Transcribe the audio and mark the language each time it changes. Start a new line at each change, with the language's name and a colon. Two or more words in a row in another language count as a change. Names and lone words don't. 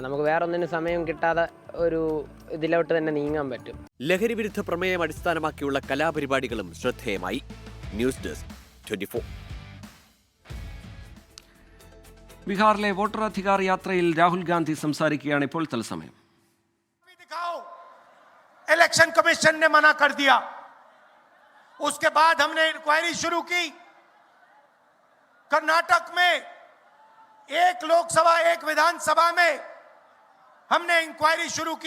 Malayalam: നമുക്ക് വേറെ ഒന്നിനും സമയം കിട്ടാതെ ഒരു ഇതിലോട്ട് തന്നെ നീങ്ങാൻ പറ്റും. ലഹരി വിരുദ്ധ പ്രമേയം അടിസ്ഥാനമാക്കിയുള്ള കലാപരിപാടികളും ശ്രദ്ധേയമായി. ന്യൂസ് ഡെസ്ക് 24. ബീഹാറിലെ വോട്ടർ അധികാർ യാത്രയിൽ രാഹുൽ ഗാന്ധി സംസാരിക്കുകയാണ് ഇപ്പോൾ തത്സമയം.
English: election commission
Hindi: ने मना कर दिया. उसके बाद हमने इंक्वायरी शुरू की. कर्नाटक में एक लोकसभा एक विधानसभा में हमने इंक्वायरी शुरू की.